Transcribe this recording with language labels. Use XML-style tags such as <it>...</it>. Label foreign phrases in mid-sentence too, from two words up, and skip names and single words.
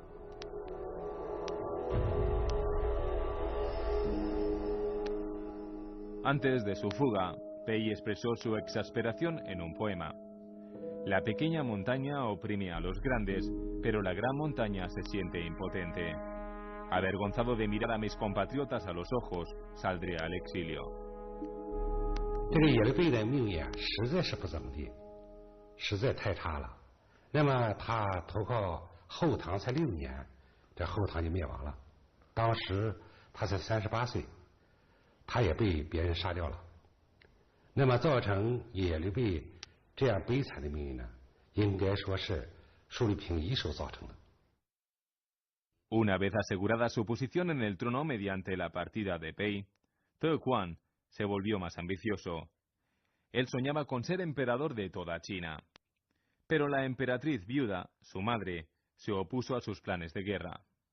<es>Antes de su fuga, Bei expresó su exasperación en un poema. La pequeña montaña oprime a los grandes, pero la gran montaña se siente impotente. Avergonzado de mirar a mis compatriotas a los ojos, saldré al exilio.</es> <zh>这个耶律倍的命运实在是不怎么地，实在太差了。那么他投靠后唐才6年，这后唐就灭亡了。当时他才38岁，他也被别人杀掉了。那么造成耶律倍这样悲惨的命运呢，应该说是舒律平一手造成的。</zh> <es>Una vez asegurada su posición en el trono mediante la partida de Bei, Te Quan se volvió más ambicioso. Él soñaba con ser emperador de toda China. Pero la emperatriz viuda, su madre, se opuso a sus planes de guerra.</es>